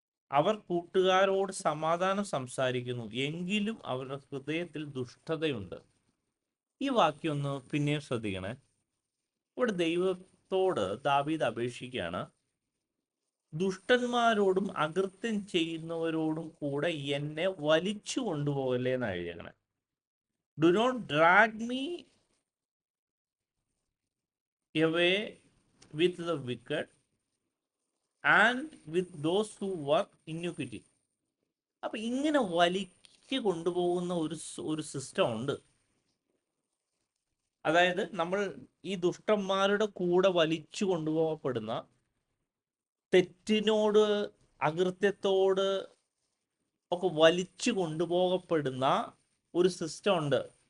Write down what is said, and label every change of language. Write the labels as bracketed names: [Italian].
[Malayalam] അവർ കൂട്ടുകാരോട് സമാധാനം സംസാരിക്കുന്നു, എങ്കിലും അവരുടെ ഹൃദയത്തിൽ ദുഷ്ടതയുണ്ട്. ഈ വാക്യം ഒന്ന് പിന്നെയും ശ്രദ്ധിക്കണേ. ഇവിടെ ദൈവത്തോട് ദാവീദ് അപേക്ഷിക്കുകയാണ്, ദുഷ്ടന്മാരോടും അകൃത്യം ചെയ്യുന്നവരോടും കൂടെ എന്നെ വലിച്ചു കൊണ്ടുപോകല്ലേ എന്ന് എഴുതിയേക്കണേ. [English] Do not drag me away with the wicked and with those who work iniquity. [Malayalam] അപ്പൊ ഇങ്ങനെ വലിച്ചു കൊണ്ടുപോകുന്ന ഒരു സിസ്റ്റം ഉണ്ട്. അതായത് നമ്മൾ ഈ ദുഷ്ടന്മാരുടെ കൂടെ വലിച്ചു കൊണ്ടുപോകപ്പെടുന്ന, തെറ്റിനോട് അകൃത്യത്തോട് ഒക്കെ വലിച്ചു കൊണ്ടുപോകപ്പെടുന്ന ഒരു സിസ്റ്റം ഉണ്ട്.